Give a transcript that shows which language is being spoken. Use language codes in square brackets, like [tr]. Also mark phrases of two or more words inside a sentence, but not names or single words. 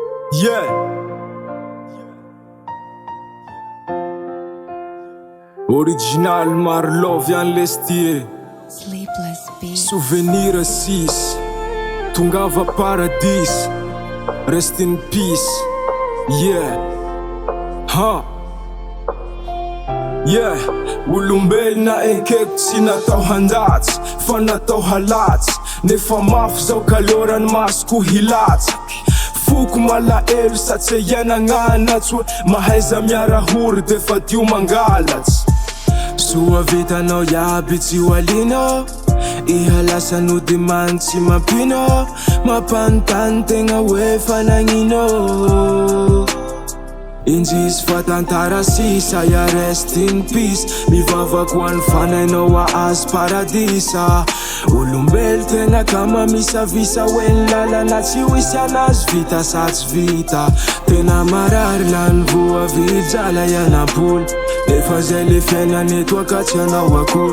[en] Yeah. Original Marlove yan Reste. Sleepless beats. [mg] Souvenir 6 Tongava paradis. [en] Rest in peace. Yeah. Ha. Yeah. [mg] Olombelona enkeko tsy natao handatsy fa natao halatsy. Nefa mafy zao kalorany masoko hilatsy. Foko malaelo satsia iaignanatsy hoe mahaiza miarahory defa dio mangalatsy. Soa vitanao iaby tsy ho alino, ihalasano dimany tsy mampino, mampanontany tegna hoe fanagnino. Injisy fa tantara sisa ya [en] rest in peace. [mg] Mivavaka ho an'ny fanainao ahazo paradisa. Olombelo tegna kama misavisa hoe ny lalana tsy hoisy anazy vita sa tsy vita. Tena marary lany voa vijala ianam-poly, nefa zay le fiainana eto akatsy anao akory.